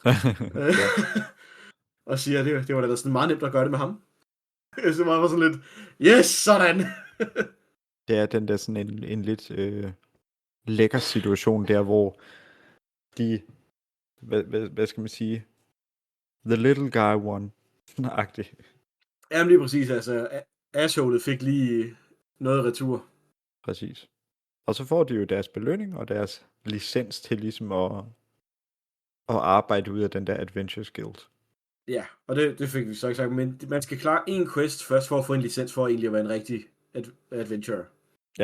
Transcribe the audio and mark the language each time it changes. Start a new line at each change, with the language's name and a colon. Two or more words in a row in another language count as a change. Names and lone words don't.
Danish: Og siger, det var da sådan meget nemt at gøre det med ham. Så var sådan lidt, yes, sådan! Det er den der sådan en lidt lækker situation der, hvor de, hvad skal man sige,
English: the little guy won,
Danish: agtigt. Jamen lige præcis, altså, Ashholet fik lige noget retur. Præcis. Og så får de jo deres belønning og deres licens til ligesom at arbejde ud af den der Adventures Guild. Ja, og det fik vi så ikke sagt, men man skal klare en quest først for at få en licens for egentlig at være en rigtig adventure.